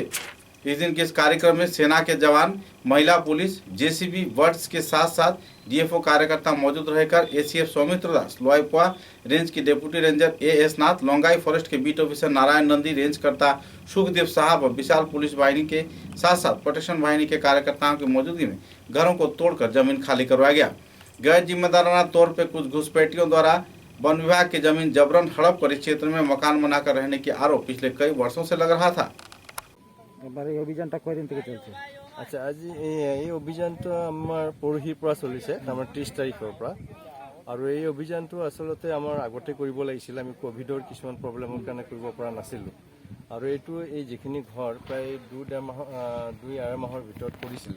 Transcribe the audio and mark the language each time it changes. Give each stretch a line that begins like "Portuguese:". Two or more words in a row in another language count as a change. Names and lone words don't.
Hindi: इस दिन के इस कार्यक्रम में सेना के जवान, महिला पुलिस,
English: JCB words
Hindi: के साथ साथ डीएफओ कार्यकर्ता मौजूद रहकर एसीएफ सौमित्र दास, लोईपुआ रेंज की
English: deputy ranger
Hindi: एएस नाथ, लोंगाई फॉरेस्ट के
English: beat officer
Hindi: नारायण नंदी, रेंज करता सुखदेव साहब व विशाल पुलिस वाहिनी के साथ साथ प्रोटेक्शन वाहिनी के कार्यकर्ताओं की मौजूदगी में घरों को तोड़कर जमीन खाली करवाया गया। गैर जिम्मेदाराना तौर पर कुछ घुसपैठियों द्वारा वन विभाग की जमीन जबरन हड़प कर इस क्षेत्र में मकान बनाकर रहने के आरोप पिछले कई वर्षों से लग रहा था।
Assamese: আচ্ছা, আজি এই অভিযানটো আমাৰ পৰহিৰ পৰা চলিছে, আমাৰ 30 তাৰিখৰ পৰা। আৰু এই অভিযানটো আচলতে আমাৰ আগতে কৰিব লাগিছিল, আমি কোভিডৰ কিছুমান প্ৰব্লেমৰ কাৰণে কৰিব পৰা নাছিলোঁ। আৰু এইটো এই যিখিনি ঘৰ প্ৰায় 2-2.5 মাহৰ ভিতৰত কৰিছিলে।